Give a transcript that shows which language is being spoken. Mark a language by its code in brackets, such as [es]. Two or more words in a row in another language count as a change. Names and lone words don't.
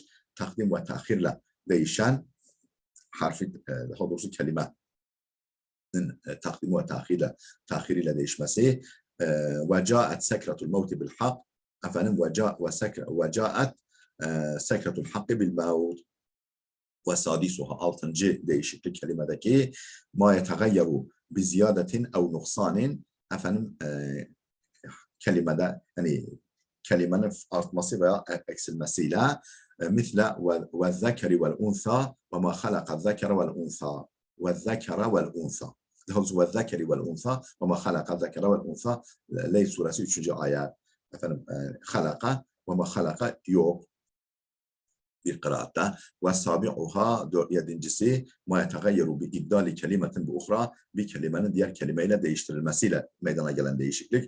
[tr] Takdim ve ta'khirle değişen harfi daha doğrusu kelime takdim ve tahiriyle değişmesi [ar] وجاءت سكرة الموت بالحق [tr] efendim [ar] وجاءت سكرة الحق بالموت وسادسها [tr] altıncı değişiklik kelimedeki [ar] ما يتغير بزيادة أو نقصان [tr] efendim kelimede yani kelimenin artması veya eksilmesiyle [ar] مثل والذكر والأنثى وما خلق الذكر والأنثى والذكر والأنثى والذكر والأنثى وما خلق الذكر والأنثى [tr] Leyl suresi 3. ayet. Efendim [ar] خلق وما خلق [tr] yok bir kıraatta [ar] وسابعها [tr] 7.'si [ar] ما يتغير بإبدال كلمة بأخرى [tr] bir kelimenin diğer kelimeyle değiştirilmesiyle meydana gelen değişiklik.